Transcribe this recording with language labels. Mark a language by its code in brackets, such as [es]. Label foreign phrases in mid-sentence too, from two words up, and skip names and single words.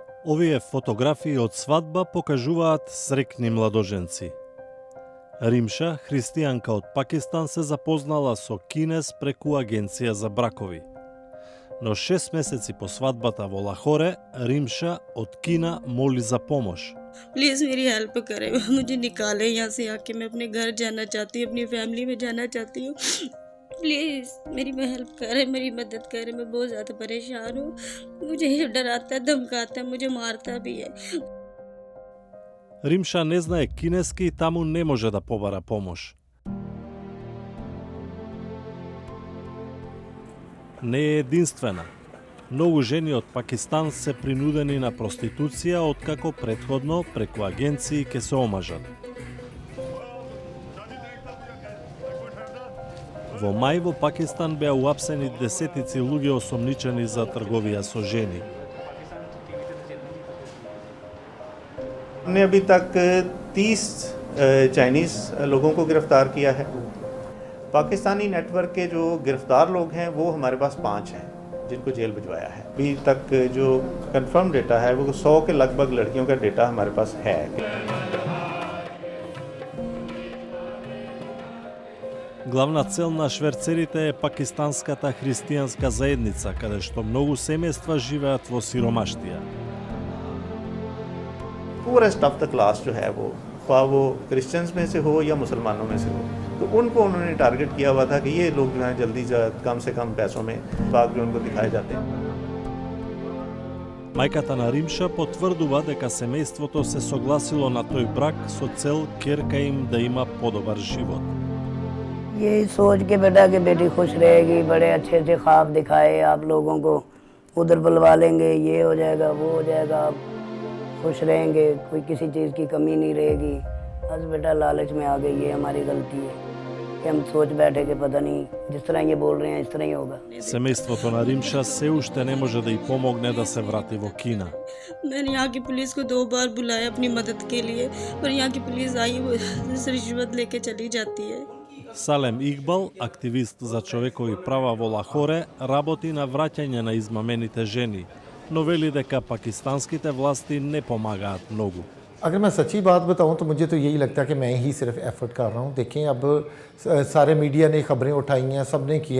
[mk] Овие фотографии од свадба покажуваат срекни младоженци. Римша, христијанка од Пакистан, се запознала со кинез преку агенција за бракови. Но 6 месеци по свадбата во Лахоре, Римша од Кина моли за помош. [ur] پلیز میری ہیلپ کریں، مجھے نکالے یہاں سے آکے، میں اپنے گھر جانا چاہتی ہوں، اپنی فیملی میں جانا چاہتی ہوں. پلیز میری ہیلپ کریں، میری مدد کریں، میں بہت زیادہ پریشان ہوں. مجھے ڈراتا ہے، دھمکاتا ہے، مجھے مارتا بھی ہے. [mk] Римша не знае кинески и таму не може да побара помош. Не е единствена. Многу жени од Пакистан се принудени на проституција откако претходно преку агенции ке се омажат. Во мај во Пакистан беа уапсени десетици луѓе осомничени за трговија со жени. [ur] ہمنے ابھی تک 30 چائنیز لوگوں کو گرفتار کیا ہے. پاکستانی نیٹورک کے جو گرفتار لوگ ہیں وہ ہمارے پاس 5 ہیں جنکو جیل بھجوایا ہے. ابھی تک جو [en] confirm data [ur] ہے وہ 100 کے لگبھگ لڑکیوں کا ڈیٹا ہمارے پاس ہے. [mk] Главна цел на шверцерите е пакистанската христијанска заедница, каде што многу семејства живеат во сиромаштија. [ur] پورا [en] stuff the class [ur] جو ہے وہ خواہ وہ کرسچینز میں سے ہو یا مسلمانوں میں سے ہو، تو انکو انہوں نے ٹارگٹ کیا ہوا تھا کہ یہ لوگ جو ہیں جلدی کم سے کم پیسوں میں باغ جو انکو دکھائے جاتے ہیں. [mk] Мајката на Римша потврдува дека семејството се согласило на тој брак со цел ќерка им да има подобар живот. [ur] یہی سوچ کے بیٹا کہ بیٹی خوش رہیگی، بڑے اچھے اچھے خواب دکھائے آپ لوگوں کو، ادھر بلوا لینگے، یہ ہو جائیگا وہ ہو جائیگا، آپ خوش رہینگے، کوئی کسی چیز کی کمی نہیں رہیگی. بس بیٹا لالچ میں آ گئی، یہ ہماری غلطی ہے کہ ہم سوچ بیٹھے کہ پتا نہیں جس طرح یہ بول رہے ہیں اس طرح ہی ہوگا. [mk] Семејството на Римша се уште не може да й помогне да се врати во Кина. [ur] مینے یہاں کی پولیس کو 2 بار بلایا اپنی مدد کے لیے، پر یہاں کی پولیس آئی وہ رشوت لیکے چلی جاتی ہے. [mk] Салем Игбал, активист за човекови права во Лахоре, работи на враќање на измамените жени, но вели дека пакистанските власти не помагаат многу. [ur] اگر میں سچی بات بتاؤں تو مجھے تو یہی لگتا ہے کہ میں ہی صرف ایفرٹ کر رہا ہوں. دیکھیں اب سارے میڈیا نے خبریں اٹھائی ہیں، سب نے کیا.